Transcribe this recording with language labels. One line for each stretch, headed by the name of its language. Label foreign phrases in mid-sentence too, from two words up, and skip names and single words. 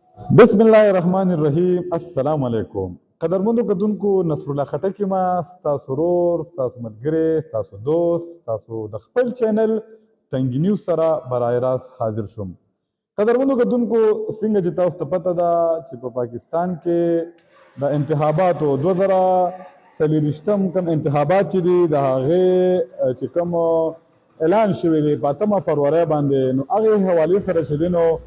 Arabic: بسم الله الرحمن الرحیم. السلام علیکم.
Pashto: قدرمنو کتونکو، نصر الله خټک ما ستاسو ورور، ستاسو ملګری، ستاسو دوست، ستاسو د خپل چینل تنګي نیوز سره
Urdu: برای راست
Pashto: حاضر شوم. قدرمنو کتونکو، څنګه چې تاسو ته پته ده چې په پاکستان کې د انتخاباتو 2024 کوم انتخابات چې دي د هغې چې کوم اعلان شوی دی په 8 فروری باندې، نو هغې حوالې سره چې دی نو